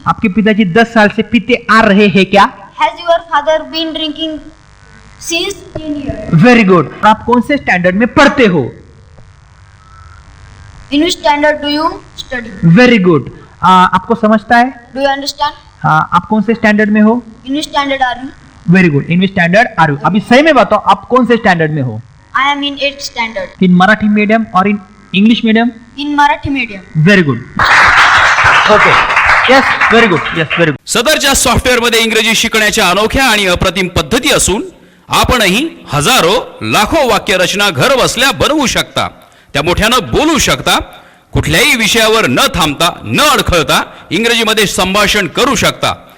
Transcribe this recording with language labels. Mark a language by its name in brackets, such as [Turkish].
[Hindi] आपके पिताजी 10 साल से पीते आ रहे हैं क्या? [English] Has your father been drinking since 10 years? Very good. [Hindi] आप कौन से स्टैंडर्ड में पढ़ते हो? [English] In which standard do you study? Very good. [Hindi] आपको समझता है? [English] Do you understand? [Hindi] आप कौन से स्टैंडर्ड में हो? [English] In which standard are you? Very good. In which standard are you? [Hindi] अभी सही में बताओ, आप कौन से स्टैंडर्ड में हो? [English] I am in 8th standard. In Marathi medium और in English medium? In Marathi medium. Very good. Okay, yes, very good, yes, very good. [Marathi] सदरच्या सॉफ्टवेअरमध्ये इंग्रजी शिकण्याच्या अनोख्या आणि अप्रतिम पद्धती असून आपणही हजारो लाखो वाक्यरचना घर बसल्या बनवू शकता, त्या मोठ्यानं बोलू शकता, कुठल्याही विषयावर न थांबता न अडखळता इंग्रजीमध्ये संभाषण करू शकता।